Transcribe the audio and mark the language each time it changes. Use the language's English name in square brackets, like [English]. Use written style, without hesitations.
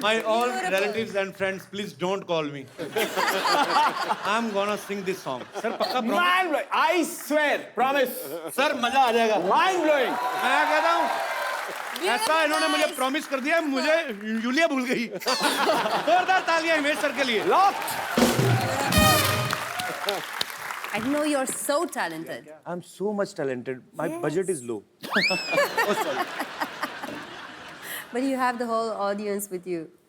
[English] My all relatives and friends, please don't call me. I'm gonna sing this song. Sir, [Hindi] पक्का [English] promise? Mind blowing. I swear, promise. [Hindi] Sir, मजा आ जाएगा। [English] Mind blowing. [Hindi] मैं कहता हूँ ऐसा इन्होंने मुझे प्रॉमिस कर दिया, मुझे जूलिया भूल गई। जोरदार तालियां हिमेश सर के लिए। [English] I know you're so talented. I'm so much talented. My budget is low. Oh, sorry. But you have the whole audience with you.